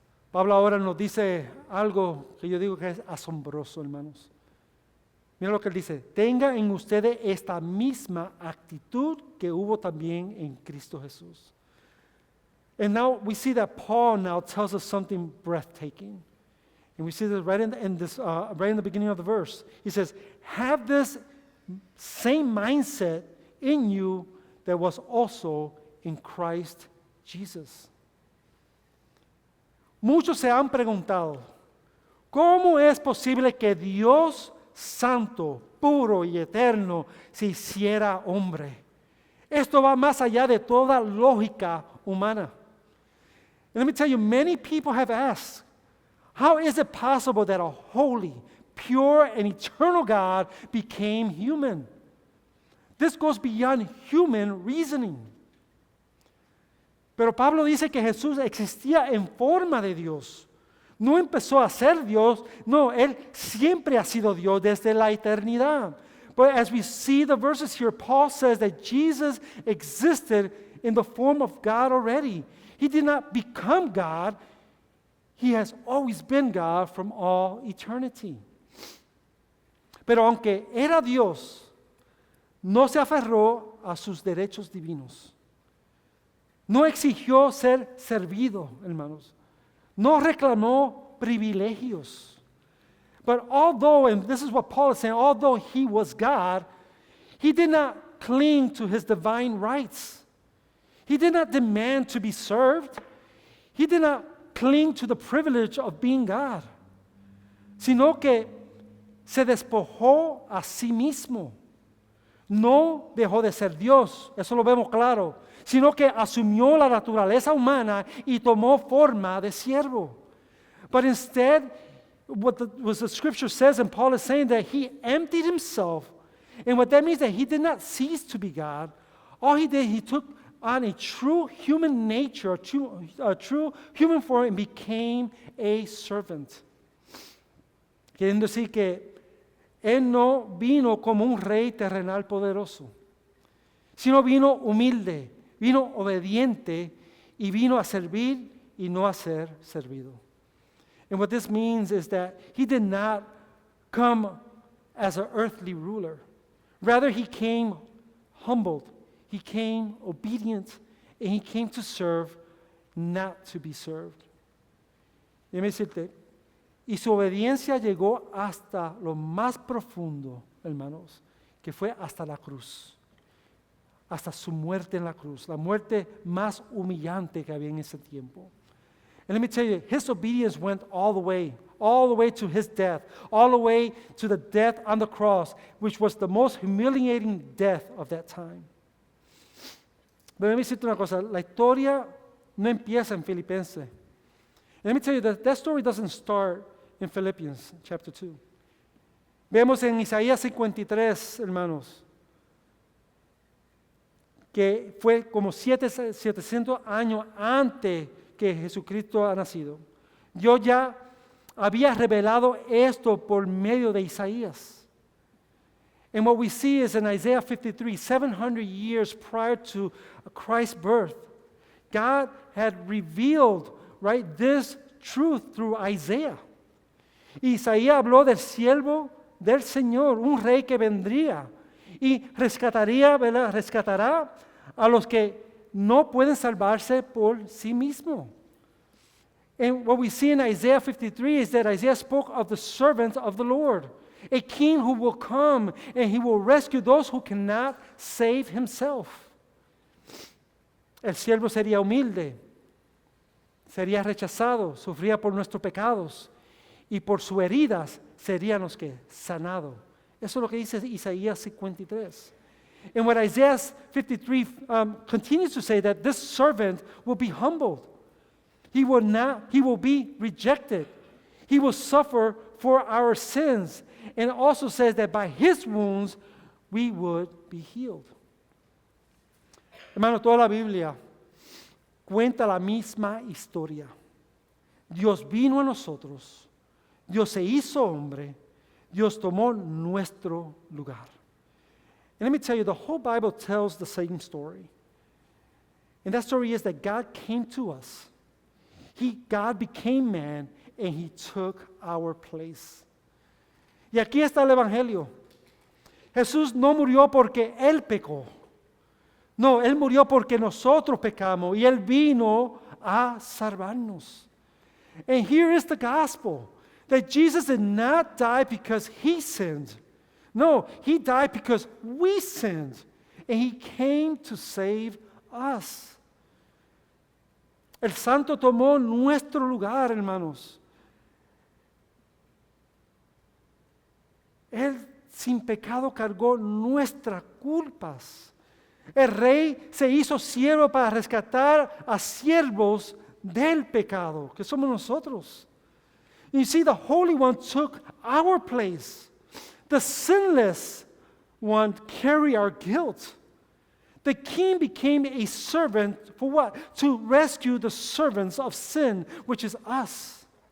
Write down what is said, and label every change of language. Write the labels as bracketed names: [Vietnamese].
[Spanish] Pablo ahora nos dice algo que yo digo que es asombroso, hermanos. Mira lo que él dice: tenga en ustedes esta misma actitud que hubo también en Cristo Jesús. [English] And now we see that Paul now tells us something breathtaking. And we see this right in the beginning of the verse. He says, have this same mindset in you that was also in Christ Jesus. [Spanish] Muchos se han preguntado, ¿cómo es posible que Dios santo, puro y eterno se hiciera hombre? Esto va más allá de toda lógica humana. [English] And let me tell you, many people have asked, how is it possible that a holy, pure, and eternal God became human? This goes beyond human reasoning. [Spanish] Pero Pablo dice que Jesús existía en forma de Dios. No empezó a ser Dios, no, Él siempre ha sido Dios desde la eternidad. [English] But as we see the verses here, Paul says that Jesus existed in the form of God already. He did not become God. He has always been God from all eternity. [Spanish] Pero aunque era Dios, no se aferró a sus derechos divinos. No exigió ser servido, hermanos. No reclamó privilegios. [English] But although, and this is what Paul is saying, although he was God, he did not cling to his divine rights. He did not demand to be served. He did not cling to the privilege of being God, [Spanish] sino que se despojó a sí mismo. No dejó de ser Dios, eso lo vemos claro, sino que asumió la naturaleza humana y tomó forma de siervo. [English] But instead, what the scripture says, and Paul is saying that he emptied himself, and what that means that he did not cease to be God. All he did, he took on a true human nature, a true human form, and became a servant. [Spanish] Queriendo decir que él no vino como un rey terrenal poderoso, sino vino humilde, vino obediente y vino a servir y no a ser servido. [English] And what this means is that he did not come as an earthly ruler. Rather, he came humbled. He came obedient, and he came to serve, not to be served. [Spanish] Déjame decirte, y su obediencia llegó hasta lo más profundo, hermanos, que fue hasta la cruz, hasta su muerte en la cruz, la muerte más humillante que había en ese tiempo. [English] And let me tell you, his obedience went all the way to his death, all the way to the death on the cross, which was the most humiliating death of that time. [Spanish] Pero [English] let me [Spanish] decirte una cosa, la historia no empieza en Filipenses. [English] And let me tell you that story doesn't start in Philippians chapter 2. [Spanish] Vemos en Isaías 53, hermanos, que fue como 700 años antes que Jesucristo ha nacido. Yo ya había revelado esto por medio de Isaías. [English] And what we see is in Isaiah 53, 700 years prior to Christ's birth, God had revealed, right, this truth through Isaiah. [Spanish] Isaías habló del siervo del Señor, un rey que vendría y rescatará a los que no pueden salvarse por sí mismo. [English] And what we see in Isaiah 53 is that Isaiah spoke of the servant of the Lord, a king who will come and he will rescue those who cannot save himself. [Spanish] El siervo sería humilde, sería rechazado, sufría por nuestros pecados y por sus heridas seríamos que sanado. Eso es lo que dice Isaías 53. [English] And what Isaiah 53 continues to say, that this servant will be humbled. He will be rejected. He will suffer for our sins. And it also says that by his wounds we would be healed. [Spanish] Hermano, toda la Biblia cuenta la misma historia. Dios vino a nosotros. Dios se hizo hombre. Dios tomó nuestro lugar. [English] And let me tell you, the whole Bible tells the same story. And that story is that God came to us. God became man, and he took our place. [Spanish] Y aquí está el Evangelio. Jesús no murió porque Él pecó. No, Él murió porque nosotros pecamos, y Él vino a salvarnos. [English] And here is the gospel, that Jesus did not die because He sinned. No, He died because we sinned, and He came to save us. [Spanish] El Santo tomó nuestro lugar, hermanos. Él sin pecado cargó nuestras culpas. El Rey se hizo siervo para rescatar a siervos del pecado, que somos nosotros. [English] You see, the Holy One took our place. The sinless one carried our guilt. The King became a servant for what? To rescue the servants of sin, which is us.